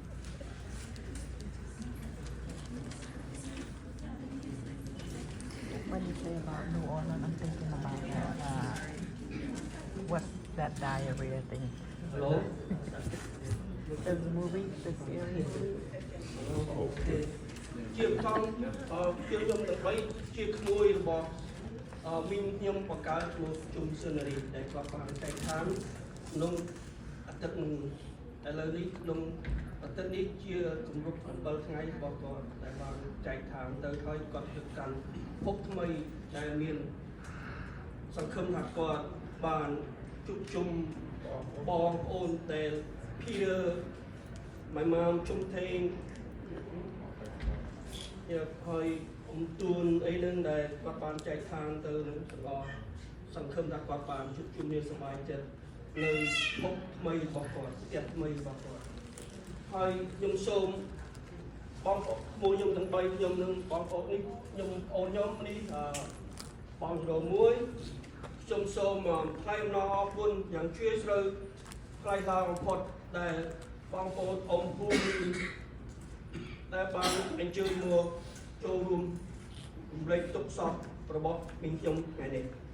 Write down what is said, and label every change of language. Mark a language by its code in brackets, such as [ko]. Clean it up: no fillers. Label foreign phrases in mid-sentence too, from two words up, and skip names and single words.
[en] When you say about New Orleans, I'm thinking about that, what's that diarrhea thing? Hello? The movie, the series. [km] ជាបឋមជាខ្ញុំដើម្បីជាក្មួយរបស់មីងខ្ញុំបង្កើតឈ្មោះជុំ Sunnary ដែល គាត់បានចែកឋានក្នុងអាទិត្យនឹងឥឡូវនេះក្នុងអាទិត្យនេះជាគម្រប់7ថ្ងៃរបស់គាត់ដែលបានចែកឋានទៅហើយគាត់ទៅកាន់ភពថ្មីដែលមានសង្ឃឹមថាគាត់បានជួបជុំបងប្អូនដែល Peter [en] my mom [km] ជុំថេង ហើយទូនអីនឹងដែលគាត់បានចែកឋានទៅនឹងទាំងអស់សង្ឃឹមថាគាត់បានជួបជុំគ្នា សប្បាយចិត្តនៅភពថ្មីរបស់គាត់ផ្ទះថ្មីរបស់គាត់ហើយខ្ញុំសូមបងប្អូនខ្ញុំទាំង3ខ្ញុំនឹងបងប្អូននេះខ្ញុំអូនខ្ញុំនេះបងរមួយខ្ញុំសូមថ្លែងអំណរអរគុណយ៉ាងជ្រាលជ្រៅថ្លៃថ្លាបំផុតដែលបងប្អូនអ៊ំភូមិដែលបានអញ្ជើញមកចូលរួមរំលែកទុក្ខសោករបស់មីងខ្ញុំថ្ងៃនេះ